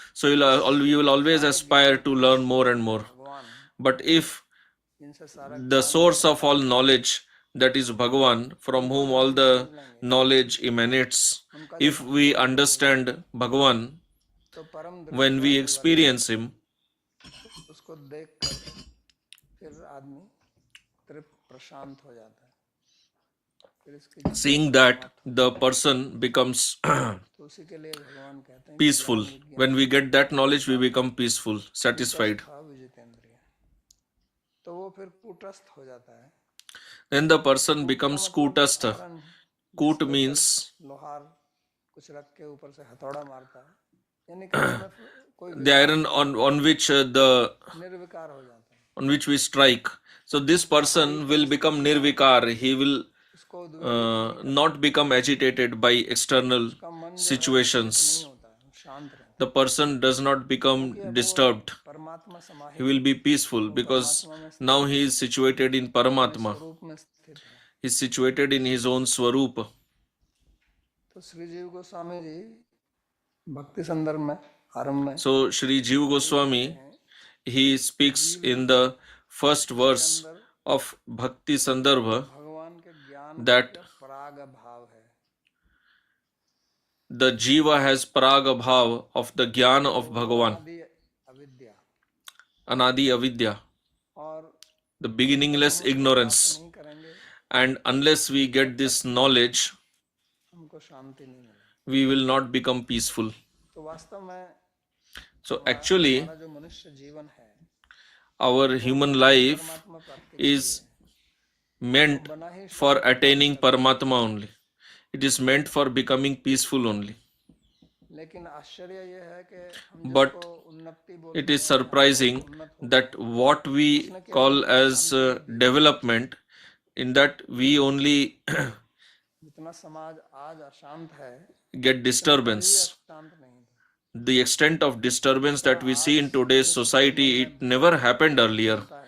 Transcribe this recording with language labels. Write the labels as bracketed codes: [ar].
[en] So you will always aspire to learn more and more. [hi] भगवान [en] But if [hi] जिनसे सारा [en] the source of all knowledge, that is Bhagavan, from whom all the knowledge emanates, if we understand Bhagavan, [hi] तो परम [en] when we experience him, [hi] उसको देख कर फिर आदमी तृप्त प्रशांत हो जाता है, फिर इसकी [en] seeing that, the person becomes [hi] तो उसी के लिए भगवान कहते हैं [en] peaceful. When we get that knowledge, we become peaceful, satisfied. [hi] विजितेंद्रिय, तो वो फिर कूटस्थ हो जाता है। [en] Then the person becomes kutastha. Kut means [hi] लोहार कुछ रख के ऊपर से हथौड़ा मारता है, यानी कि उसमें कोई [en] the iron on which [hi] निर्विकार हो जाता है, [en] on which we strike. So this person will become nirvikar. He will [hi] उसको [en] not become agitated by external [hi] उसका मन [en] situations. [hi] नहीं होता है, शांत रहता [en] The person does not become disturbed. [hi] है, परमात्मा समाहित [en] He will be peaceful because now he is situated in Paramatma. [hi] रूप में स्थित है। [en] He is situated in his own Swarupa. [hi] तो श्री जीव गोस्वामी जी भक्ति संदर्भ में आरंभ में [en] So Shri Jiva Goswami, he speaks in the first verse of Bhakti Sandarbha [hi] भगवान के ज्ञान [en] that [hi] पराग भाव है, [en] the Jiva has Praga Bhav of the Jnana of Bhagavan, [hi] आदि अविद्या, [en] Anadi Avidya, [hi] और [en] the beginningless ignorance. [hi] नहीं करेंगे [en] And unless we get this knowledge, [hi] हमको शांति नहीं मिलेगी। [en] we will not become peaceful. [hi] तो वास्तव में [en] So actually, [hi] हमारा जो मनुष्य जीवन है [en] our human life [hi] परमात्मा प्राप्ति [en] is meant [hi] बना ही [en] for attaining Paramatma only. It is meant for becoming peaceful only. [hi] लेकिन आश्चर्य ये है कि हम [en] But [hi] जिसको उन्नति बोलते [en] it is surprising that what we call as development, in that we only [hi] जितना समाज आज अशांत है [en] get disturbance. [hi] शांत नहीं था। [en] The extent of disturbance that we see in today's society, it never happened earlier.